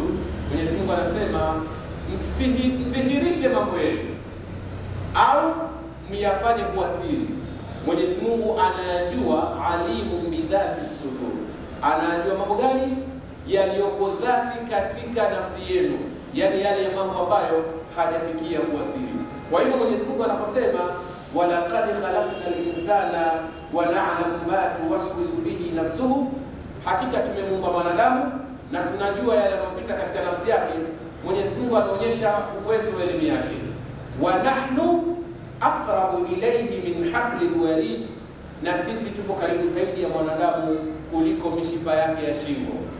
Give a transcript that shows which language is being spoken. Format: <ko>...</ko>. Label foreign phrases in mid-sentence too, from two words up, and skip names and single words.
<sw>Mwenyezi Mungu anasema msidhihirishe mambo yenu au myafanye kuwa siri. Mwenyezi Mungu anayajua,</sw> <ar>عليم بذات الصدور,</ar> <sw>anajua mambo gani yaliyoko dhati katika nafsi yenu, yani yale mambo ambayo hajafikia kuwa siri. Kwa hiyo Mwenyezi Mungu anaposema</sw> <ar>ولقد خلقنا الإنسان ونعلم ما توسوس به نفسه,</ar> <sw>hakika tumemuumba mwanadamu na tunajua yale yanayopita katika nafsi yake. Mwenyezi Mungu anaonyesha uwezo wa elimu yake.</sw> <ar>ونحن أقرب إليه من حبل الوريد,</ar> <sw>na sisi tupo karibu zaidi ya mwanadamu kuliko mishipa yake ya shingo.</sw>